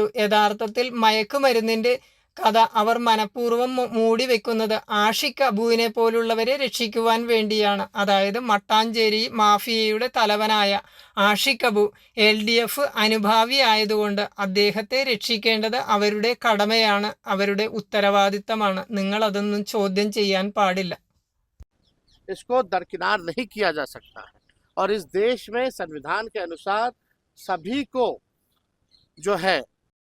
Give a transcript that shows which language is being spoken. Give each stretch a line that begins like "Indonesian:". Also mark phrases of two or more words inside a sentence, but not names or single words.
Malayalam: യഥാർത്ഥത്തിൽ മയക്കുമരുന്നിന്റെ കഥ അവർ മനഃപൂർവ്വം മൂടി വെക്കുന്നത് ആഷിഖ് അബുവിനെ പോലുള്ളവരെ രക്ഷിക്കുവാൻ വേണ്ടിയാണ്. അതായത് മട്ടാഞ്ചേരി മാഫിയയുടെ തലവനായ ആഷിഖ് അബു LDF അനുഭാവി ആയതുകൊണ്ട് അദ്ദേഹത്തെ രക്ഷിക്കേണ്ടത് അവരുടെ കടമയാണ്, അവരുടെ ഉത്തരവാദിത്തമാണ്. നിങ്ങൾ അതൊന്നും ചോദ്യം ചെയ്യാൻ പാടില്ല.
Hindi: इसको दरकिनार नहीं किया जा सकता है और इस देश में संविधान के अनुसार सभी को जो है